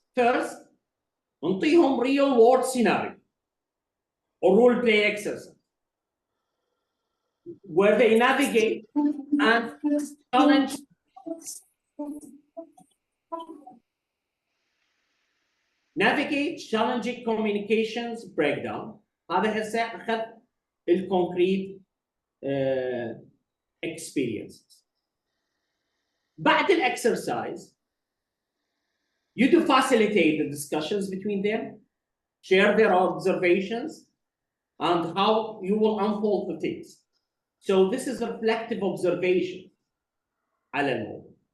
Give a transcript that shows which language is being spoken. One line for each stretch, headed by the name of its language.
English: First,
Arabic: نعطيهم
English: real world scenario or role play exercise. where they navigate and challenge challenging communications breakdown.
Arabic: هذا هسه أخذ الكونكريت experiences. بعد الexercise
English: you do facilitate the discussions between them, share their observations, and how you will unfold the things. So this is a reflective observation
Arabic: على الموضوع.